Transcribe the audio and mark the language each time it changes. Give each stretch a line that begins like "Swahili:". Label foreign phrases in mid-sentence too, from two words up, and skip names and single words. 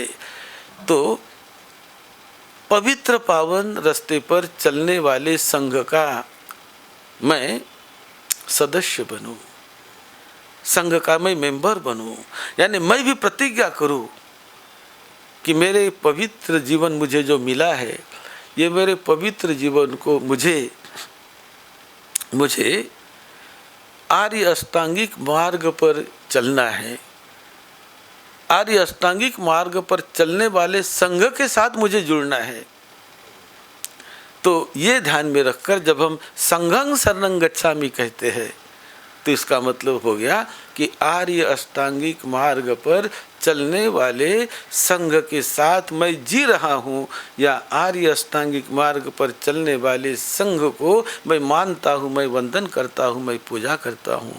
Hindi: तो पवित्र पावन रास्ते पर चलने वाले संघ का मैं सदस्य बनूं, संघ का मैं मेंबर बनूं, यानी मैं भी प्रतिज्ञा करूं कि मेरे पवित्र जीवन मुझे जो मिला है, ये मेरे पवित्र जीवन को मुझे आर्य अष्टांगिक मार्ग पर चलना है। आर्य अष्टांगिक मार्ग पर चलने वाले संघ के साथ मुझे जुड़ना है। तो ये ध्यान में रखकर जब हम
Pali: संघं शरणं गच्छामि
Hindi: कहते हैं, तो इसका मतलब हो गया कि आर्य अष्टांगिक मार्ग पर चलने वाले संघ के साथ मैं जी रहा हूँ, या आर्य अष्टांगिक मार्ग पर चलने वाले संघ को मैं मानता हूँ, मैं वंदन करता हूँ, मैं पूजा करता हूँ।